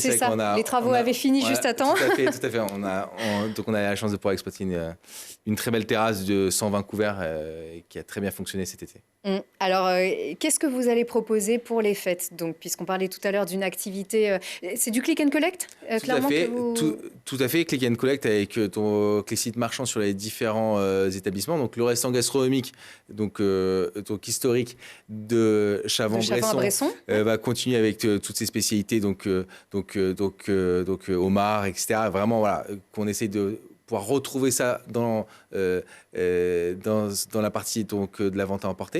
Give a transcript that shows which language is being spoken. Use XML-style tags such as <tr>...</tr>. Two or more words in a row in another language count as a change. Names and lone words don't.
<fr>C'est ça. Les travaux avaient fini juste à temps. Tout à fait. Donc on a la chance de pouvoir exploiter une très belle terrasse de 120 couverts qui a très bien fonctionné cet été. Alors, qu'est-ce que vous allez proposer pour les fêtes, donc, puisqu'on parlait tout à l'heure d'une activité... c'est du</fr> <en>click and collect,</en> <fr>clairement, tout à fait,</fr> <en>click and collect</en> <fr>avec les sites marchands sur les différents établissements. Donc, le restaurant gastronomique, donc historique de Chavant-Bresson, va continuer avec toutes ses spécialités, donc homard, etc. Vraiment, voilà, qu'on essaie de pouvoir retrouver ça dans la partie donc, de la vente à emporter.</fr>